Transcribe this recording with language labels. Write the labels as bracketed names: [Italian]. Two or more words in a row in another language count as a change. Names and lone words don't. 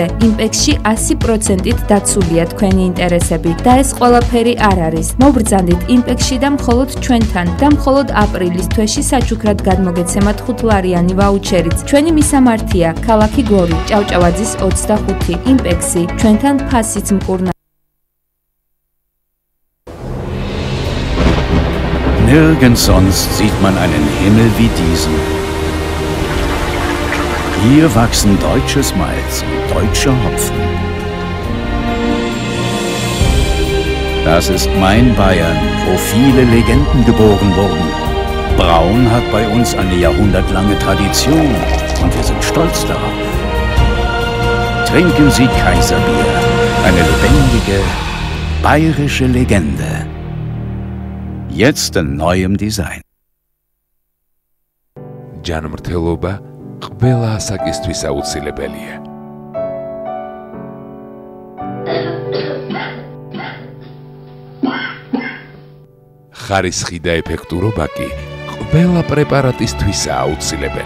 [Georgian] იმპექსში 100%-ით დაცულია თქვენი ინტერესები და ეს ყველაფერი არ არის. მობრძანდით იმპექსში და მხოლოდ ჩვენთან და მხოლოდ აპრილის თვეში საჩუქრად გადმოგეცემათ 5 ლარიანი ვაუჩერიც. ჩვენი მისამართია, ქალაქი გორი, ჭავჭავაძის 25, იმპექსი, ჩვენთან ფასიც მკურნა. [German] Nirgends sonst sieht man einen Himmel wie diesen. Hier wachsen deutsches Malz und deutscher Hopfen. Das ist mein Bayern, wo viele Legenden geboren wurden. Braun hat bei uns eine jahrhundertlange Tradition und wir sind stolz darauf. Trinken Sie Kaiserbier, eine lebendige, bayerische Legende. Jetzt in neuem Design. [Georgian] ჯანმრთელობა ყველა ასაკისთვის აუცილებელია. ხარისხი და ეფექტურობა კი ყველა პრეპარატისთვისაა აუცილებელი.